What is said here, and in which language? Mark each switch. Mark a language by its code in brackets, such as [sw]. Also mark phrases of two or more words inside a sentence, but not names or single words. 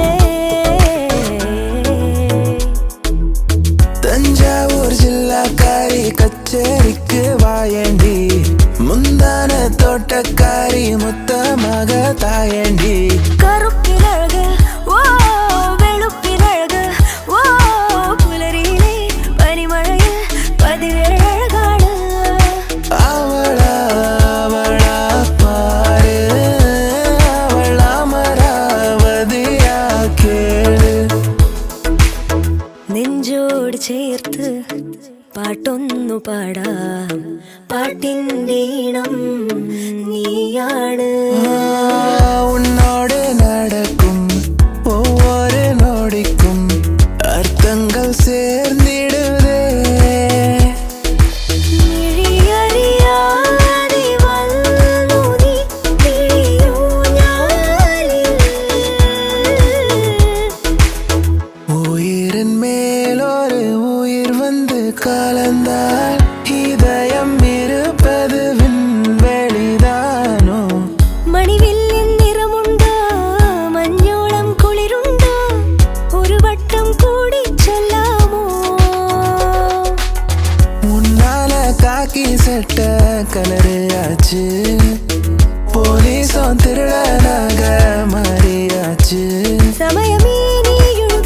[ta] தஞ்சாவூர் ஜில்லாக்காரி கச்சேரிக்கு வாயண்டி முந்தான தோட்டக்காரி முத்தமாக தாயண்டி. [ml] കറുപ്പിനഴക് ഓ വെളുപ്പിനഴക് ഓ പുലരിയിലെ പനിമഴയിൽ പതിവേഴഴകാണ്. [ta] அவளா அவளா பாரு அவள் அமராவதியா கேளு. [ml] നെഞ്ചോട് ചേർത്ത് പാട്ടൊന്നു പാടാം പാട്ടിൻ്റെ ഈണം നീയാണ്. [ta] உன்னோடு நடக்கும் ஒவ்வொரு நொடிக்கும் அர்த்தங்கள் சேர்ந்திடுதே. [ml] മിഴിയറിയാതെ വന്നു നീ മിഴിയൂഞ്ഞാലിൽ. [ta] உயிரின் மேலொரு உயிர் வந்து கலந்தால் இதயம் இருப்பது விண்வெளிதானோ. [ml] മണിവില്ലിൻ നിറമുണ്ടോ മഞ്ഞോളം കുളിരുണ്ടോ ഒരു വട്ടം കൂടി ചൊല്ലാമോ. [ta] உன்னால காக்கி சட்ட கலரு ஆச்சு போலீஸும் திருடனாக மாறியாச்சு. [ml] സമയമേ നീ